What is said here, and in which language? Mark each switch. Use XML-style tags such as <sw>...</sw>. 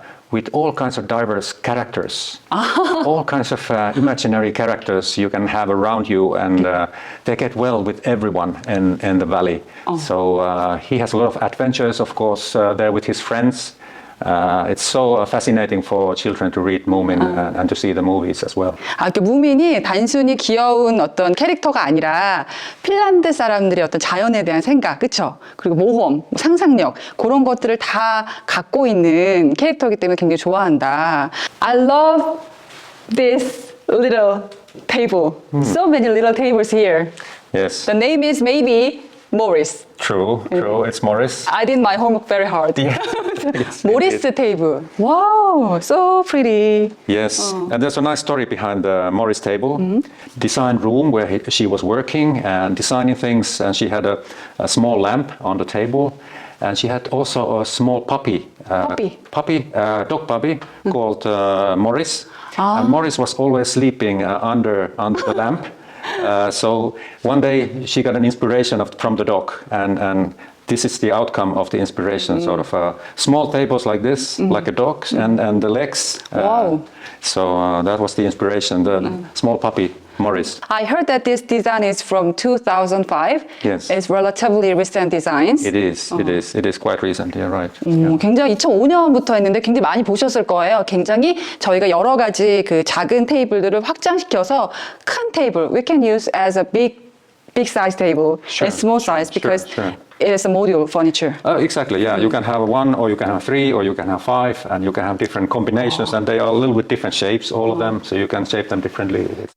<en>With all kinds of diverse characters, all kinds of imaginary characters you can have around you, and they get well with everyone in the valley. So he has a lot of adventures, of course, there with his friends. It's so fascinating for children to read Moomin and to see the movies as well.</en> <ko>그 무민이 단순히 귀여운 어떤 캐릭터가 아니라 핀란드 사람들의 어떤 자연에 대한 생각, 그쵸? 그리고 모험, 상상력 그런 것들을 다 갖고 있는 캐릭터이기 때문에 굉장히 좋아한다.</ko> <en>I love this little table. So many little tables here. Yes. The name is maybe Morris. True. It's Morris. I did my homework very hard. Yeah. Yes, Morris indeed. table. Wow, so pretty. Yes, and there's a nice story behind the Morris table. Design room where she was working and designing things, and she had a small lamp on the table, and she had also a small dog puppy called Morris. And Morris was always sleeping under the lamp. So one day she got an inspiration from the dog, and this is the outcome of the inspiration, sort of small tables like this, like a dog, and the legs. Wow. So that was the inspiration, the small puppy, Morris. I heard that this design is from 2005. Yes. It's relatively recent designs. It is quite recent, yeah, right. Yeah.</en> <ko>굉장히 2005년부터 했는데 굉장히 많이 보셨을 거예요. 굉장히 저희가 여러 가지 그 작은 테이블들을 확장시켜서 큰 테이블,</ko> <en>we can use as a big size table and small size because it is a modular furniture. Exactly, yeah. You can have one, or you can have three, or you can have five, and you can have different combinations, and they are a little bit different shapes, all of them, so you can shape them differently.</en>